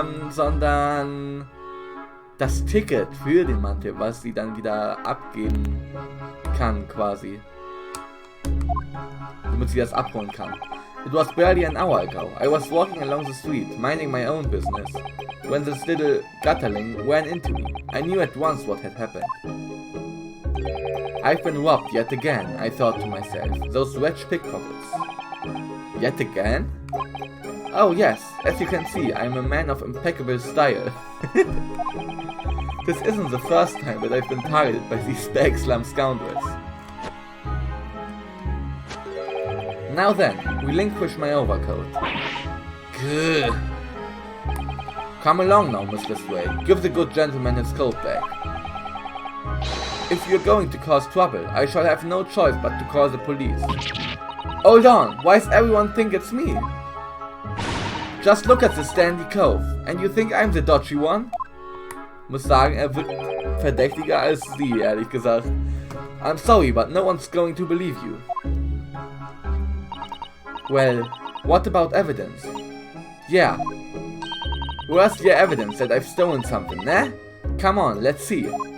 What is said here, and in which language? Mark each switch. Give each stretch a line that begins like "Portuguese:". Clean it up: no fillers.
German: Sondern das Ticket für den Mantel, was sie dann wieder abgeben kann, quasi. Damit sie das abholen kann.
English: It was barely an hour ago. I was walking along the street, minding my own business, when this little gutterling ran into me. I knew at once what had happened. I've been robbed yet again, I thought to myself. Those wretched pickpockets. Yet again? Oh yes, as you can see, I'm a man of impeccable style. This isn't the first time that I've been targeted by these bag slum scoundrels. Now then, relinquish my overcoat. Good. Come along now, Mr. Sway. Give the good gentleman his coat back. If you're going to cause trouble, I shall have no choice but to call the police. Hold on, why does everyone think it's me? Just look at this dandy cove, and you think I'm the dodgy one?
German: Muss sagen, wirkt verdächtiger als sie, ehrlich gesagt.
English: I'm sorry, but no one's going to believe you. Well, what about evidence? Yeah. Where's your evidence that I've stolen something, eh? Come on, let's see.